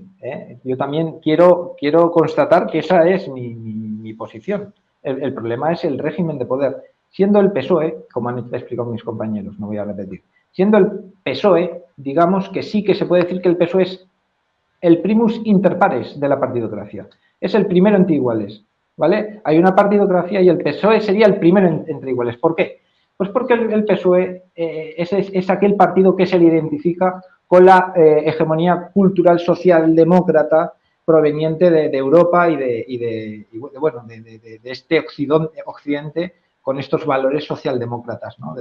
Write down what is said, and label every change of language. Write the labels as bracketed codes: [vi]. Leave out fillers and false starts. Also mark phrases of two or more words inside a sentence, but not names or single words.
[es] Yo también quiero constatar que esa es mi posición. El problema es el régimen de poder. Siendo el PSOE, como han explicado mis compañeros, no voy a repetir, siendo el PSOE, digamos que sí que se puede decir que el PSOE es el [la] primus inter pares [es] de la partidocracia. Es el primero entre iguales, ¿vale? Hay una partidocracia y el PSOE sería el primero entre iguales. ¿Por qué? Pues porque el PSOE es aquel partido que se le identifica con la hegemonía cultural socialdemócrata proveniente de Europa y de este occidente con estos valores socialdemócratas, ¿no?